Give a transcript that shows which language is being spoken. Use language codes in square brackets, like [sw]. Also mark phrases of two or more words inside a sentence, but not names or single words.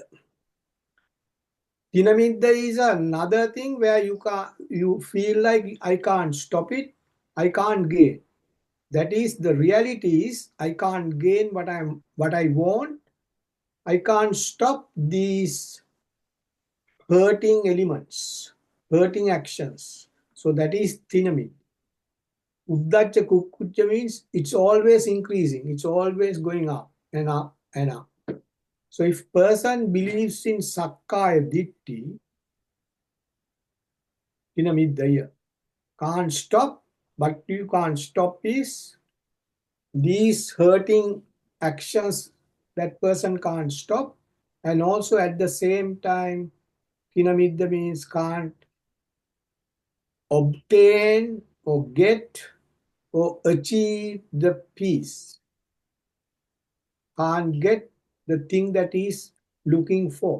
[en] Thinamidda is another thing where you feel like I can't stop it, I can't gain. That is, the reality is I can't gain what I want. I can't stop these hurting elements, hurting actions. So that is thinamidda. [pi] Uddacca kukkucca [en] means it's always increasing, it's always going up and up and up. So if person believes in [pi] sakkaya ditti, [en] thinamidda, can't stop, but you can't stop is these hurting actions that person can't stop, and also at the same time, thinamidda means can't obtain or get or achieve the peace, can't get the thing that is looking for.